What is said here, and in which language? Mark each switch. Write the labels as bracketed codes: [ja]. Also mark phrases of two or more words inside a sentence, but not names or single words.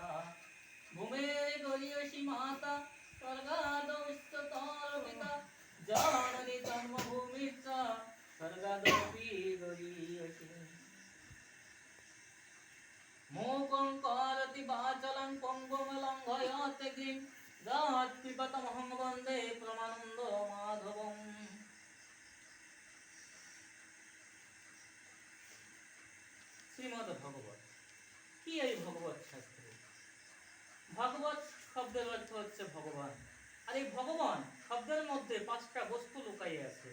[sa] भूमेर्गरीयसी माता स्वर्गादौस्ततर्पिता जननी जन्मभूमिश्च स्वर्गादपि गरीयसी। मूकं करोति वाचालं पङ्गुं लङ्घयते गिरिं यत्कृपातमहं वन्दे परमानन्द माधवम्। [bn] শ্রীমদ্ ভাগবত কি? এই ভগবত শাস্ত্র। ভাগবত শব্দের অর্থ হচ্ছে ভগবান, আর এই ভগবান শব্দের মধ্যে 5টা বস্তু লুকাইয়ে আছে।